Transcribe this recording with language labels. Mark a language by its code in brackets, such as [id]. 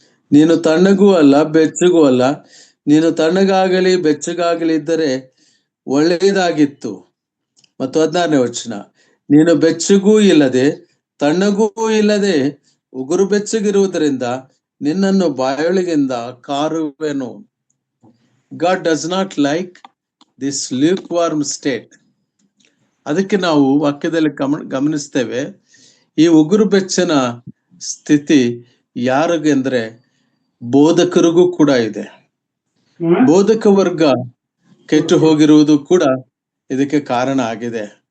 [kn] ನೀನು ತಣ್ಣಗೂ ಅಲ್ಲ ಬೆಚ್ಚಗೂ ಅಲ್ಲ, ನೀನು ತಣ್ಣಗಾಗಲಿ ಬೆಚ್ಚಗಾಗಲಿ ಇದ್ದರೆ ಒಳ್ಳೆಯದಾಗಿತ್ತು. ಮತ್ತು 16ನೇ ವಚನ, ನೀನು ಬೆಚ್ಚಗೂ ಇಲ್ಲದೆ ತಣ್ಣಗೂ ಇಲ್ಲದೆ ಉಗುರು ಬೆಚ್ಚಗಿರುವುದರಿಂದ ನಿನ್ನನ್ನು ಬಾಯೊಳಗಿಂದ ಕಾರುವೆನು. [en] God does not like this lukewarm state. [kn] ಅದಕ್ಕೆ ನಾವು ವಾಕ್ಯದಲ್ಲಿ ಗಮನಿಸ್ತೇವೆ, ಈ ಉಗುರು ಬೆಚ್ಚನ ಸ್ಥಿತಿ ಯಾರಿಗೆ ಅಂದ್ರೆ ಬೋಧಕರಿಗೂ ಕೂಡ ಇದೆ. ಬೋಧಕ ವರ್ಗ ಕೆಟ್ಟು ಹೋಗಿರುವುದು ಕೂಡ ಇದಕ್ಕೆ ಕಾರಣ ಆಗಿದೆ.